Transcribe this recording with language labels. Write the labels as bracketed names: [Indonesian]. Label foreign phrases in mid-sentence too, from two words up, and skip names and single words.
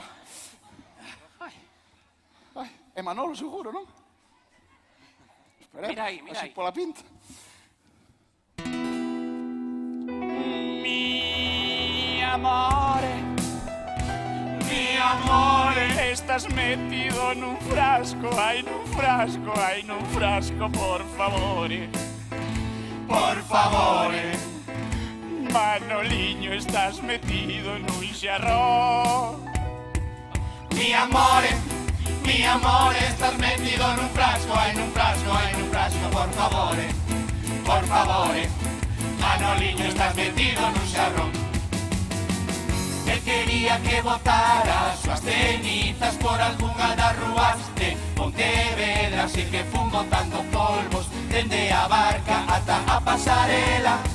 [Galician] Ai, é Manolo seguro, non? Esperemos, Mira aí, mira así aí. pola pinta. [Italian] Mi amore, [Galician] estás metido nun frasco, ai nun frasco, ai nun frasco, [Italian] por favore. Por favore. Manoliño, [Galician] estás metido nun xarrón. [Italian] Mi amore, [Galician] estás metido nun frasco, ai nun frasco, ai nun frasco, [Italian] por favore. Por favore. [Galician] Manoliño, estás metido nun xarrón. [Spanish] Él quería que [Galician] botara súas cenizas por algunha das rúas de Pontevedra, así que fun botando polvos dende a barca ata a pasarela.